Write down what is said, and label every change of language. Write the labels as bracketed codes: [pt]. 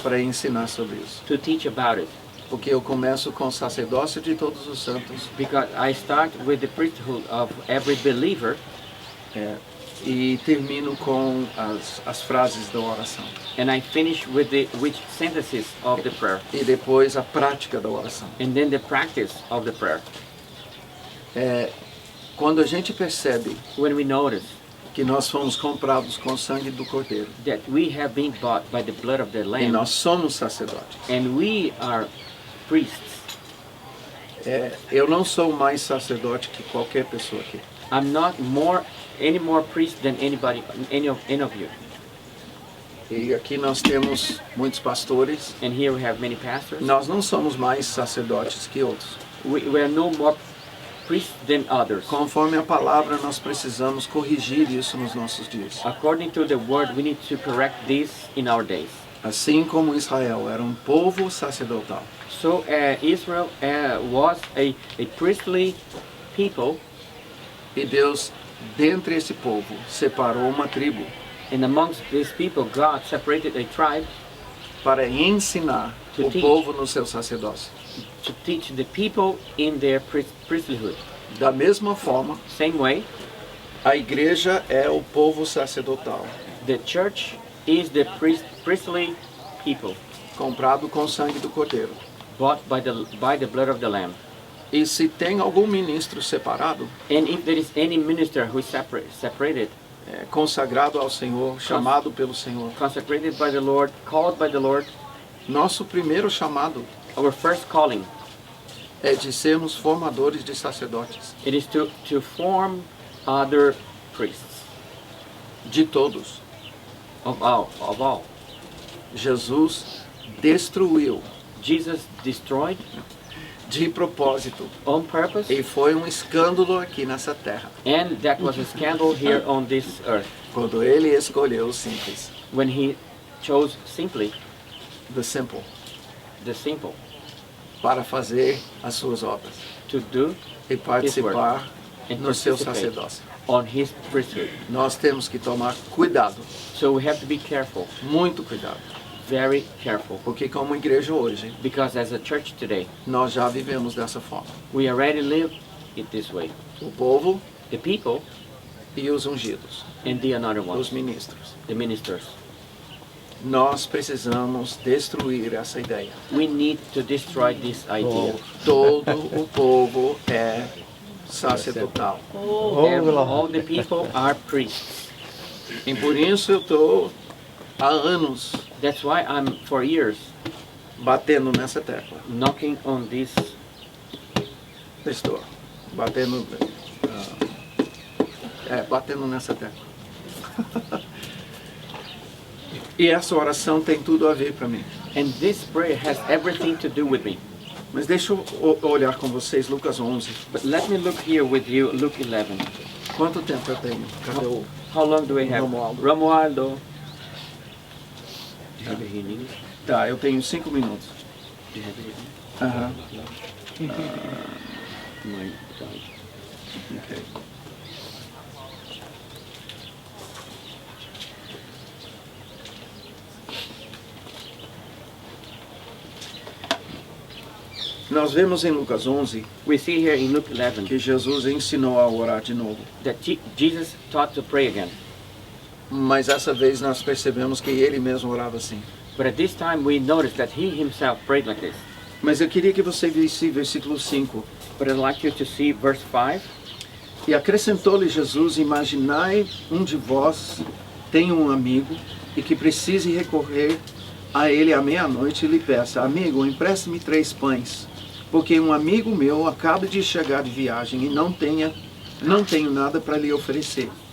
[pt] para ensinar sobre isso. [en] to teach about it [pt] Porque eu começo com o sacerdócio de todos os santos [en] because I start with the priesthood of every believer [pt] e termino com as frases da oração. [en] and I finish with the sentences of the prayer [pt] E depois a prática da oração. [en] and then the practice of the prayer. [pt] Quando a gente percebe [en] When we notice [pt] que nós fomos comprados com o sangue do Cordeiro [en] that we have been bought by the blood of the [pt] e [en] Lamb [pt] nós somos sacerdotes, [en] and we are priests, [pt] eu não sou mais sacerdote que qualquer pessoa aqui. [en] I'm not any more priest than anybody, any of you. [pt] E aqui nós temos muitos pastores. [en] And here we have many pastors. [pt] Nós não somos mais sacerdotes que outros. [en] We are no more priests than others. [pt] Conforme a palavra, nós precisamos corrigir isso nos nossos dias. [en] According to the word, we need to correct this in our days. [pt] Assim como Israel era um povo sacerdotal, [en] So Israel was a priestly people, [pt] e Deus, dentre esse povo, separou uma tribo [en] and amongst these people, God separated a tribe [pt] para ensinar [en] To [pt] o [en] teach. [pt] povo no seu sacerdócio. [en] to teach the people in their priesthood. [pt] Da mesma forma, [en] Same way, [pt] a igreja é o povo sacerdotal, [en] the church is the priestly people, [pt] comprado com o sangue do Cordeiro. [en] bought by the blood of the Lamb. [pt] E se tem algum ministro separado, [en] And if there is any minister who is separated, [pt] consagrado ao Senhor, chamado pelo Senhor, [en] consecrated by the Lord, called by the Lord, [pt] nosso primeiro chamado [en] our first calling, [pt] é de sermos formadores de sacerdotes, [en] it is to form other priests [pt] de todos. [en] of all. [pt] Jesus destruiu [en] Jesus destroyed [pt] de propósito, [en] on purpose, [pt] e foi um escândalo aqui nessa terra, [en] and that was a scandal here on this earth [pt] quando ele escolheu os simples, [en] when he chose simply the simple, the simple [pt] para fazer as suas obras [en] to do [pt] e participar [en] and [pt] no seu [en] participate [pt] sacerdócio. [en] on his priesthood. [pt] Nós temos que tomar cuidado, [en] So we have to be careful, [pt] muito cuidado, [en] very careful, [pt] porque como igreja hoje, [en] because as a church today, [pt] nós já vivemos dessa forma. [en] we already live it this way. [pt] O povo [en] The people [pt] e os ungidos, [en] and the another [pt] os [en] ones, [pt] ministros. [en] the ministers. [pt] Nós precisamos destruir essa ideia. [en] We need to destroy this idea. [pt] Todo o povo é sacerdotal. [en] All the people are priests. [pt] E por isso eu estou há anos [en] That's why I'm for years [pt] batendo nessa tecla. [en] knocking on this. [pt] Estou batendo, batendo nessa tecla. E essa oração tem tudo a ver para mim. [en] And this prayer has everything to do with me. [pt] Mas deixa eu olhar com vocês Lucas 11. [en] But let me look here with you, Luke 11. [pt] Quanto tempo eu tenho? Cadê o... [en] How long do we have? [pt] Romualdo. [en] Romualdo. Do you have it here in English? [pt] Tá, eu tenho 5 minutos. [en] Do you have it here? Aham. My God. Ok. [pt] Nós vemos em Lucas 11 [en] We see here in Luke 11 [pt] que Jesus ensinou a orar de novo. [en] that Jesus taught to pray again. [pt] Mas essa vez nós percebemos que ele mesmo orava assim. [en] But at this time we noticed that he himself prayed like this. [pt] Mas eu queria que você visse versículo 5. [en] But I'd like you to see verse 5. [pt] E acrescentou-lhe Jesus: imaginai um de vós tem um amigo e que precise recorrer a ele à meia-noite e lhe peça: amigo, empreste-me 3 pães, porque um amigo meu acaba de chegar de viagem e não tenho nada para lhe oferecer.